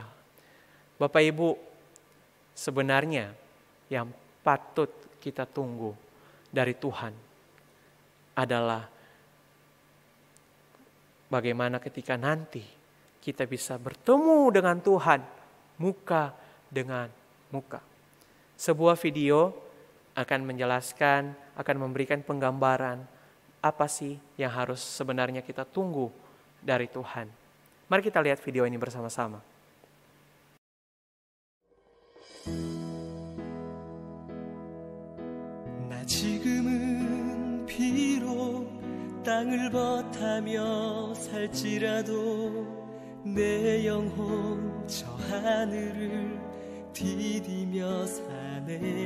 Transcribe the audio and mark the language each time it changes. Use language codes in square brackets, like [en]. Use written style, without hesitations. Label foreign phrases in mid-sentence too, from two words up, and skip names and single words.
[id] Bapak Ibu, sebenarnya yang patut kita tunggu dari Tuhan adalah bagaimana ketika nanti kita bisa bertemu dengan Tuhan muka dengan muka. Sebuah video akan menjelaskan, akan memberikan penggambaran apa sih yang harus sebenarnya kita tunggu dari Tuhan. Mari kita lihat video ini bersama-sama. [ko] 나 지금은 비록 땅을 버타며 살지라도 내 영혼 저 하늘을 디디며 사네.